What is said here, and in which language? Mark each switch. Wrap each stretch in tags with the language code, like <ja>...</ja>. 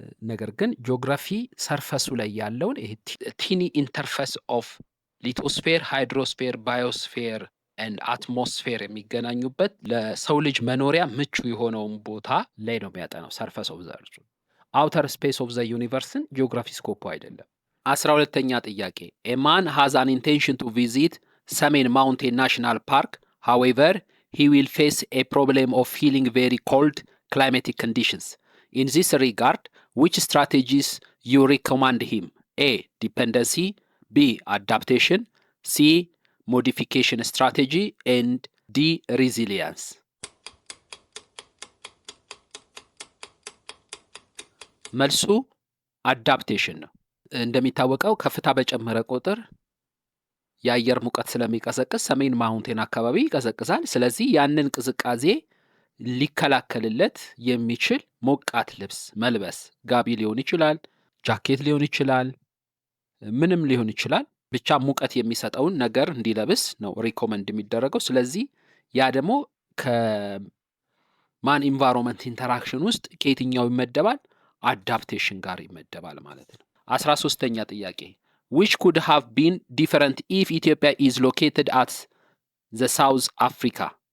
<am>ነገር ግን ጂኦግራፊ ሰርፈሱ ላይ ያለውን ቲኒ ኢንተርፌስ ኦፍ ሊቶስፌር፣ ሃይድሮስፌር፣ ባዮስፌር ኤንድ አትሞስፌር የሚገናኙበት ለሰው ልጅ መኖሪያ ምቹ የሆነውን ቦታ ላይ ነው የሚያጠናው ሰርፈስ ኦፍ ዘ እርዝ። አውተር ስፔስ ኦፍ ዘ ዩኒቨርስን ጂኦግራፊ ስኮፕ አይደለም። 12ኛ ጥያቄ</am> <en>a man has an intention to visit ሰሜን ማውንቴን ናሽናል ፓርክ however he will face a problem of feeling very cold climatic conditions. In this regard, which strategies you recommend him? A, dependency. B, adaptation. C, modification strategy. And D, resilience.</en> <am>መልሱ አዳፕቴሽን ነው። እንደሚታወቀው ከፍታ በጨመረ ቁጥር የአየር ሙቀት ስለሚቀዘቅዝ ሰሜን ማውንቴን አካባቢ ይቀዘቅዛል። ስለዚህ ያንን ቅዝቃዜ ሊከላከልለት የሚችል ሞቃት ልብስ መልበስ፣ ጋቢ ሊሆን ይችላል፣ ጃኬት ሊሆን ይችላል፣ ምንም ሊሆን ይችላል። ብቻ ሙቀት የሚሰጠውን ነገር እንዲለብስ ነው ሪኮመንድ የሚደረገው። ስለዚህ ያ ደግሞ ከማን ኢንቫይሮንመንት ኢንተራክሽን ውስጥ ከየትኛው ይመደባል? አዳፕቴሽን ጋር ይመደባል ማለት ነው። 13ኛ ጥያቄ</am> <en>which could have been different if Ethiopia is located at the South Africa?</en>